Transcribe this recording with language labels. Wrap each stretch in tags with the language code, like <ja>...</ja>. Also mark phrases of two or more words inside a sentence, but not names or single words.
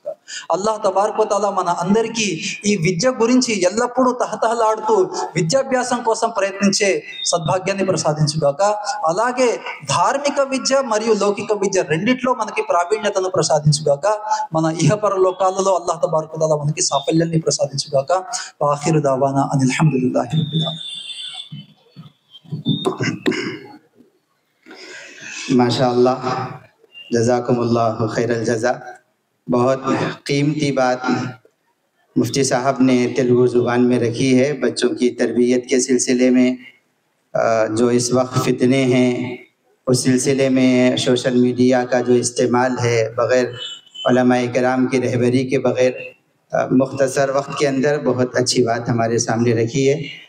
<ar>الله تبارك وتعالى</ar> <te>మన అందరికీ ఈ విద్య గురించి ఎల్లప్పుడూ తహతహలాడుతూ విద్యాభ్యాసం కోసం ప్రయత్నించే సద్భాగ్యాన్ని ప్రసాదించుగాక. అలాగే ధార్మిక విద్య మరియు లౌకిక విద్య రెండిట్లో మనకి ప్రావీణ్యతను ప్రసాదించుగాక. మన ఇహపర లోకాలలో</te> <ar>الله تبارك وتعالى</ar> <te>మనకి సాఫల్యాన్ని ప్రసాదించుగాక.</te> <ar>آخر دعوانا أن الحمد لله رب العالمين. ما شاء الله، جزاكم الله خير الجزاء.</ar> <hi>बहुत कीमती बात मुफ्ती साहब ने तेलुगु ज़ुबान में रखी है। बच्चों की तरबियत के सिलसिले में जो इस वक्त फितने हैं, उस सिलसिले में</hi> <en>social media</en> <hi>का जो इस्तेमाल है, बग़ैर उलमाए किराम की रहबरी के बग़ैर मुख्तसर वक्त के अंदर बहुत अच्छी बात हमारे सामने रखी है।</hi>